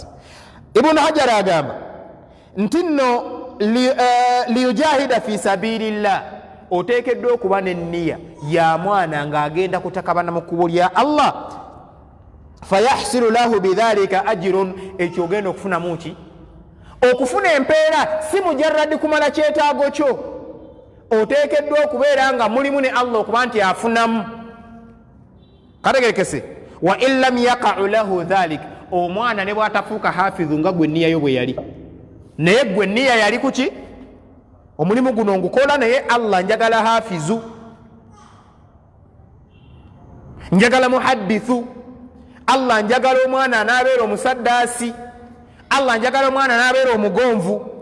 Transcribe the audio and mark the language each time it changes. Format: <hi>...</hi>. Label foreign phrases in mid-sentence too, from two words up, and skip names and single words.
<lg>Ibn Hajar agamba nti nno</lg> <ar>ليجاهد في سبيل الله,</ar> <lg>oteekeddwa okuba n'enniya ya mwana ng'agenda kutakabana mu kkubo lya Allah,</lg> <ar>فيحصل له بذلك أجر,</ar> <lg>ekyo ogenda okufunamu ki? Okufuna empeera si mujarradi kumala kyetaago kyo, oteekeddwa okubeera nga mulimu ne Allah okuba nti afunamu. Kategerekese.</lg> <ar>وإن لم يقع له ذلك,</ar> <lg>omwana ne bw'atafuuka hafidhu nga gwe nniya yo bwe yali, naye gwe nniya yali kuki? Omulimu guno ngukola naye Allah njagala hafizu, njagala muhaddithu, Allah njagala omwana anaabeera omusaddaasi, Allah njagala omwana anaabeera omugonvu.</lg>